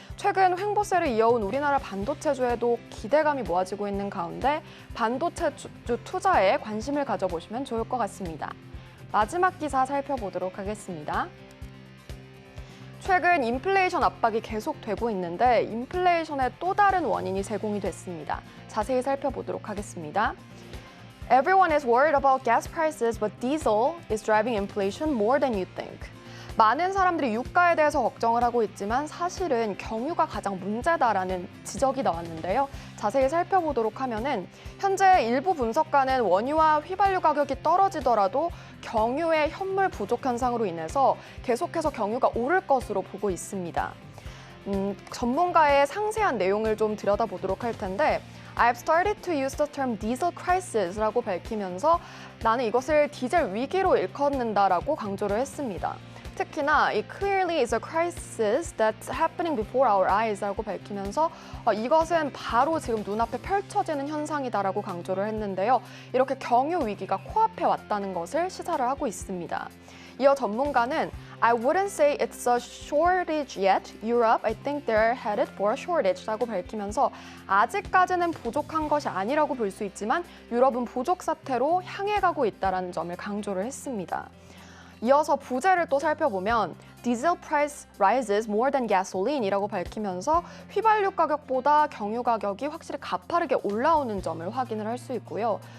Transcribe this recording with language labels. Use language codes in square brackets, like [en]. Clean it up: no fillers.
[ko] 최근 횡보세를 이어온 우리나라 반도체주에도 기대감이 모아지고 있는 가운데 반도체주 투자에 관심을 가져보시면 좋을 것 같습니다. 마지막 기사 살펴보도록 하겠습니다. 최근 인플레이션 압박이 계속되고 있는데 인플레이션의 또 다른 원인이 제공이 됐습니다. 자세히 살펴보도록 하겠습니다. [en] Everyone is worried about gas prices, but diesel is driving inflation more than you think. [ko] 많은 사람들이 유가에 대해서 걱정을 하고 있지만 사실은 경유가 가장 문제다라는 지적이 나왔는데요. 자세히 살펴보도록 하면은 현재 일부 분석가는 원유와 휘발유 가격이 떨어지더라도 경유의 현물 부족 현상으로 인해서 계속해서 경유가 오를 것으로 보고 있습니다. 전문가의 상세한 내용을 좀 들여다보도록 할 텐데 [en] I've started to use the term diesel crisis [ko] 라고 밝히면서 나는 이것을 디젤 위기로 일컫는다라고 강조를 했습니다. 특히나 이 [en] clearly is a crisis that's happening before our eyes [ko] 라고 밝히면서 이것은 바로 지금 눈앞에 펼쳐지는 현상이다라고 강조를 했는데요. 이렇게 경유 위기가 코앞에 왔다는 것을 시사를 하고 있습니다. 이어 전문가는 [en] I wouldn't say it's a shortage yet. Europe, I think they're headed for a shortage [ko] 라고 밝히면서 아직까지는 부족한 것이 아니라고 볼 수 있지만 유럽은 부족 사태로 향해 가고 있다는 점을 강조를 했습니다. 이어서 부제를 또 살펴보면 [en] Diesel price rises more than gasoline [ko] 이라고 밝히면서 휘발유 가격보다 경유 가격이 확실히 가파르게 올라오는 점을 확인을 할 수 있고요.